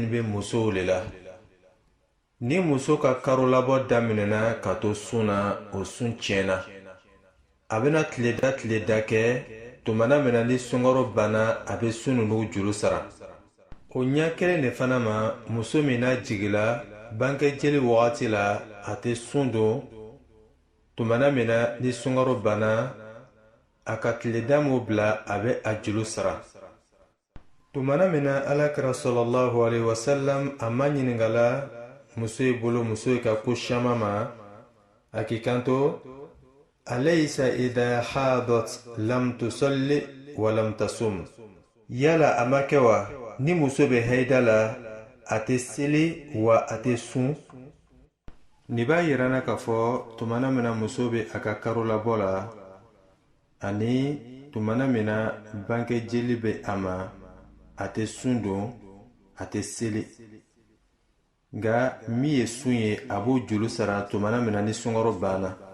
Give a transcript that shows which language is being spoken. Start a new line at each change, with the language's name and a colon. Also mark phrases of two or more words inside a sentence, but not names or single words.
Bambara: be musow le la ni muso ka karo labɔ daminɛna ka to sun na o sun tiɲɛna a bena tile da kɛ tumana mina ni sunkaro banna a be sun nunu juru sara o ɲa kelen de fana ma muso min na jigila banke jeli wagati la a tɛ sun don tumana mina ni sunkaro banna a ka tile damu bila a be a juru sara tumana mina alakira
Arabic: صلى الله عليه وسلم
Bambara: a ma ɲiningala muso ye bolo muso ye ka ko caman ma a k'i kanto
Arabic: أليس إذا حاضت لم تصل ولم تصم
Bambara: yala a ma kɛ wa ni muso be hayida la a tɛ seli wa a tɛ sun ni b'a yirana k'a fɔ tumana mina muso be a ka karo labɔ la ani tumana mina banke jeli be a ma a tɛ sun don a tɛ seli nga min ye sun ye a b'o juru sara tumana mina ni sunkaro banna